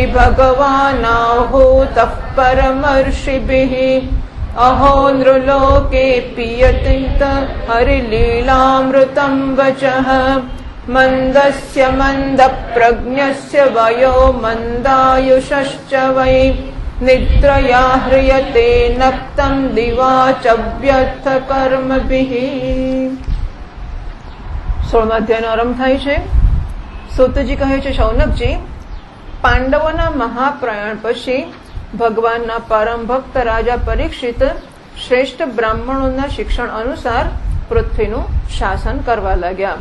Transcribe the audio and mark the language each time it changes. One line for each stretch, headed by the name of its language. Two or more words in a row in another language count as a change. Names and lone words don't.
Sanskrit: भगवानाहूतः परमर्षिभिः अहो नृलोके पीयतीत हरिलीलामृतं वचः मन्दस्य मन्दप्रज्ञस्य वयो मन्दायुषश्च वै निद्रया ह्रियते नक्तं दिवा च व्यर्थकर्मभिः।
Gujarati: 16મા અધ્યાયનો આરંભ થાય છે। સૂતજી કહે છે, શૌનકજી, પાંડવોના મહાપ્રયાણ પછી ભગવાનના પરમ ભક્ત રાજા પરીક્ષિત શ્રેષ્ઠ બ્રાહ્મણોના શિક્ષણ અનુસાર પૃથ્વીનું શાસન કરવા લાગ્યા।